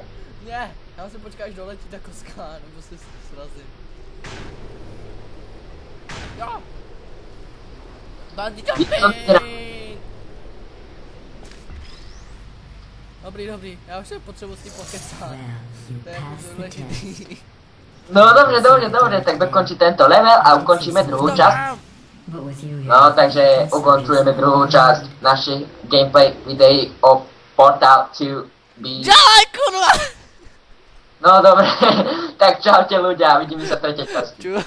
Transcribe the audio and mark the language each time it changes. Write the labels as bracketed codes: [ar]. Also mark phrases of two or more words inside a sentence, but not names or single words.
[cs] Ne, já musím počkat, až doletí ta kostka, nebo se srazím. [en] Jo. Bandit jumping. [cs] Dobrý, já už se potřebuji s tím pokecat. To je jako důležitý. [sk] No dobre, tak dokončí tento level a ukončíme druhú časť. No, takže ukončujeme druhú časť našich gameplay videí o Portal 2B. Ďalej, kurva! No dobre, tak čaute ľudia, vidíme sa v tretej časti.